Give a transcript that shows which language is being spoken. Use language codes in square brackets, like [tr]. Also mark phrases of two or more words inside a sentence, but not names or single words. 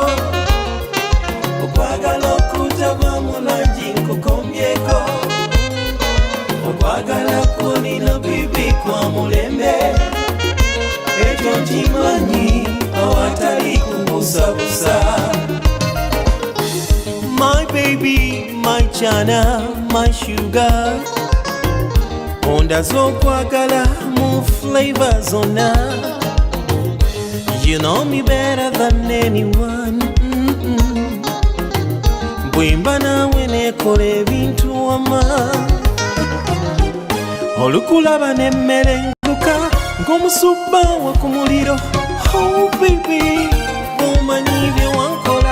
[lg] Okwagala okutava mu langi nkukomyeko. Okwagala kwo nina bibi kwa mulembe. Ekyo nkimanyi awatali kubusabusa. [en] My baby, my chana, my sugar. [lg] Ondaze okwagala mu flavor zonna. [en] You know me better than anyone. [lg] Bwimba naawe nekola ebintu wama. Olukulaba n'emmere enguka ng'omusubbawa ku muliro. [en] Oh baby, [lg] omanyi bye wankola.